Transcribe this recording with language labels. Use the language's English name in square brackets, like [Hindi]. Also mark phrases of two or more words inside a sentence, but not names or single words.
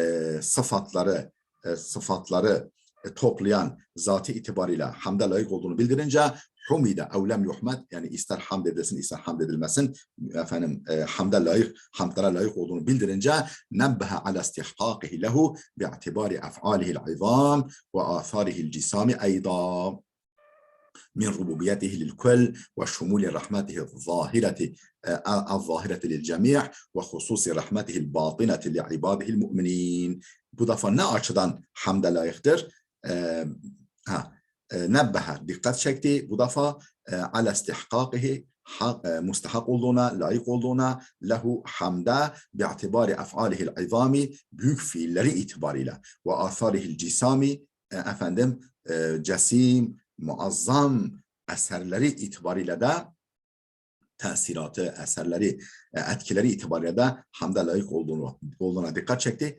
[Turkish] sıfatları toplayan zatı itibarıyla hamde layık olduğunu bildirince [Arabic] حمد أو لم يحمد [Turkish] yani ister hamd edilsin ister hamd edilmesin efendim hamdlara layık olduğunu bildirince [Arabic] نبه على استحقاقه له باعتبار أفعاله العظام وآثاره الجسام أيضا من ربوبيته للكل وشمول رحمته الظاهرة للجميع وخصوص رحمته الباطنة لعباده المؤمنين. [Turkish] Bu defa ne açıdan hamde layıktır? Nebbeha dikkat çekti. Bu defa [Arabic] على استحقاقه [Turkish] mustahak olduğuna, layık olduğuna, [Arabic] له حمدا باعتبار أفعاله العظام [Turkish] büyük fiilleri itibarıyla ve [Arabic] آثاره الجسام [Turkish] efendim cesim muazzam eserleri itibariyle de tesiratı, eserleri, etkileri itibariyle de hamde layık olduğuna dikkat çekti.